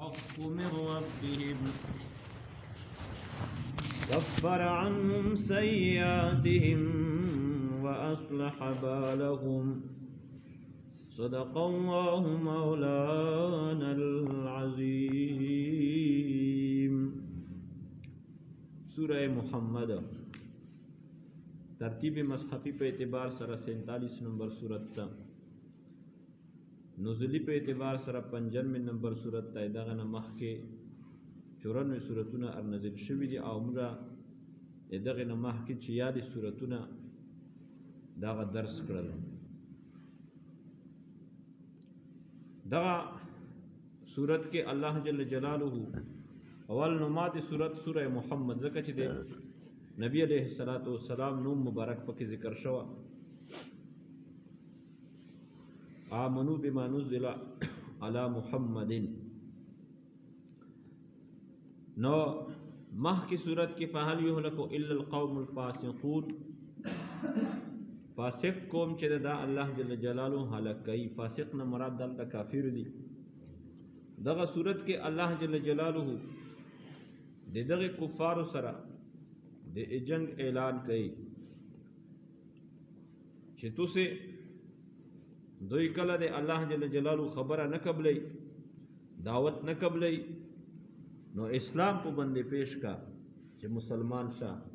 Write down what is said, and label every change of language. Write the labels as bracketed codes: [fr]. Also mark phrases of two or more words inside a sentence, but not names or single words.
[ar] الحق من ربهم كفر عنهم سيئاتهم وأصلح بالهم صدق الله مولانا العظيم. [ps] سورہ محمد ترتیب مصحفی په اعتبار سره 47 نمبر سورت تا، نزولی په اعتبار سره 95 نمبر سورت تا. دغه نه مخکې 94 سورتونه نازل شوي دي او موږ دغه نه مخکې چې یادې سورتونه دغه درس کړل. دغه سورت کې [ar] الله جل جلاله [ps] اول نومات سورت سورہ محمد ځکه چې د نبی [ar] علیہ الصلوۃ والسلام [ps] نوم مبارک پکې ذکر شوی. [ar] آمنوا بما نزل علی محمد. [ps] نو مخ کی صورت کی [ar] فهل یهلک الا القوم الفاسقون، [ps] فاسق قوم چې دا [ar] الله جل جلاله [ps] هلاک کوي. فاسق نه مراد دلته کافر دي. دغه صورت کې [ar] الله جل جلاله [ps] دغه کفار سره د جنگ اعلان کوي چې تاسو دوی کله د [ar] الله جل جلاله [ps] خبره نه قبلې، دعوت نه قبلې، نو اسلام په باندې پیش کا چې مسلمان شه،